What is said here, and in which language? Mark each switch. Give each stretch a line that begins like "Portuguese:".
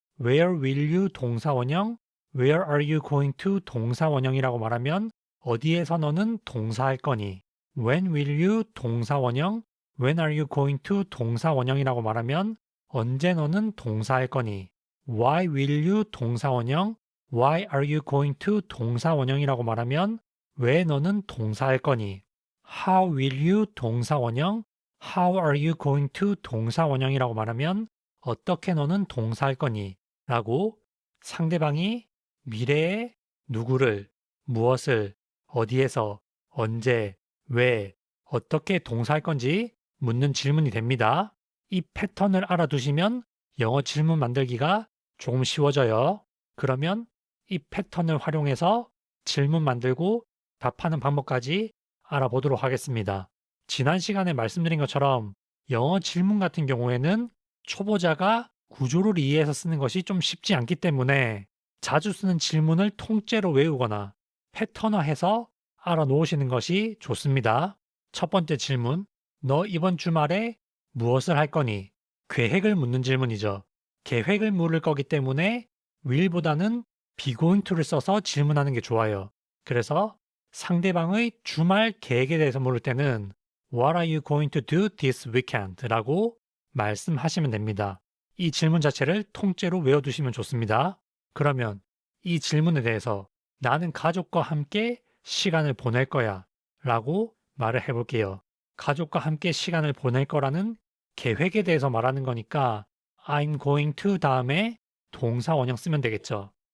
English: Where will you
Korean: 동사 원형
English: Where are you going to
Korean: 동사 원형이라고 말하면 어디에서 너는 동사할 거니?
English: When will you
Korean: 동사 원형
English: When are you going to
Korean: 동사 원형이라고 말하면 언제 너는 동사할 거니?
English: Why will you
Korean: 동사 원형
English: Why are you going to
Korean: 동사 원형이라고 말하면 왜 너는 동사할 거니?
English: How will you
Korean: 동사 원형?
English: How are you going to
Korean: 동사 원형이라고 말하면 어떻게 너는 동사할 거니? 라고 상대방이 미래에 누구를, 무엇을, 어디에서, 언제, 왜, 어떻게 동사할 건지 묻는 질문이 됩니다. 이 패턴을 알아두시면 영어 질문 만들기가 조금 쉬워져요. 그러면 이 패턴을 활용해서 질문 만들고 답하는 방법까지 알아보도록 하겠습니다. 지난 시간에 말씀드린 것처럼 영어 질문 같은 경우에는 초보자가 구조를 이해해서 쓰는 것이 좀 쉽지 않기 때문에 자주 쓰는 질문을 통째로 외우거나 패턴화해서 알아놓으시는 것이 좋습니다. 첫 번째 질문, 너 이번 주말에 무엇을 할 거니? 계획을 묻는 질문이죠. 계획을 물을 거기 때문에 will보다는 be going to를 써서 질문하는 게 좋아요. 그래서 상대방의 주말 계획에 대해서 물을 때는
English: What are you going to do this weekend?
Korean: 라고 말씀하시면 됩니다. 이 질문 자체를 통째로 외워두시면 좋습니다. 그러면 이 질문에 대해서 나는 가족과 함께 시간을 보낼 거야 라고 말을 해볼게요. 가족과 함께 시간을 보낼 거라는 계획에 대해서 말하는 거니까
English: I'm going to
Korean: 다음에 동사 원형 쓰면 되겠죠.